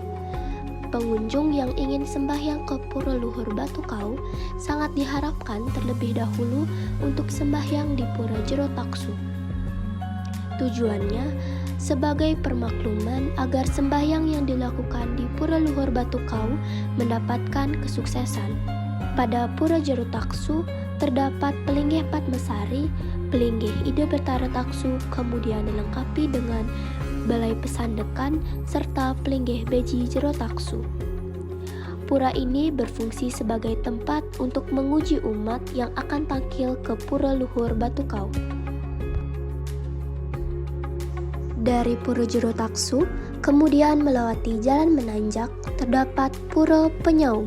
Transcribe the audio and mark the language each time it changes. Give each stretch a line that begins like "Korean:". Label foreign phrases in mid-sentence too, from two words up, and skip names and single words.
Indonesian: Pengunjung yang ingin sembahyang ke Pura Luhur Batu Kau sangat diharapkan terlebih dahulu untuk sembahyang di Pura Jero Taksu. Tujuannya sebagai permakluman agar sembahyang yang dilakukan di Pura Luhur Batu Kau mendapatkan kesuksesan. Pada Pura Jero Taksu terdapat Pelinggih Padmasari, Pelinggih Ida Betara Taksu, kemudian dilengkapi dengan Balai Pesandekan serta Pelinggih Beji Jero Taksu. Pura ini berfungsi sebagai tempat untuk menguji umat yang akan tampil ke Pura Luhur Batu Kau. Dari Pura Jero Taksu, kemudian melewati jalan menanjak, terdapat Pura Penyaum.